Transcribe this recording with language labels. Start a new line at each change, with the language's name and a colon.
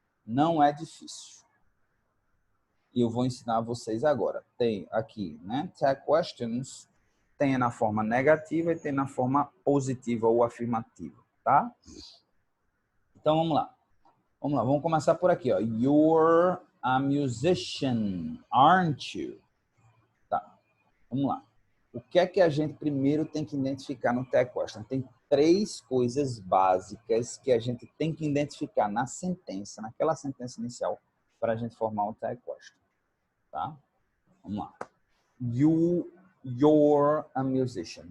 Portuguese: Não é difícil. E eu vou ensinar vocês agora. Tem aqui, né? Tag questions tem na forma negativa e tem na forma positiva ou afirmativa, tá? Então, vamos lá. Vamos começar por aqui, ó.
English: You're a musician, aren't you?
Portuguese: Tá, vamos lá. O que é que a gente primeiro tem que identificar no tag question? Tem 3 coisas básicas que a gente tem que identificar na sentença, naquela sentença inicial, para a gente formar o tag question. Tá? Vamos lá.
English: You're a musician.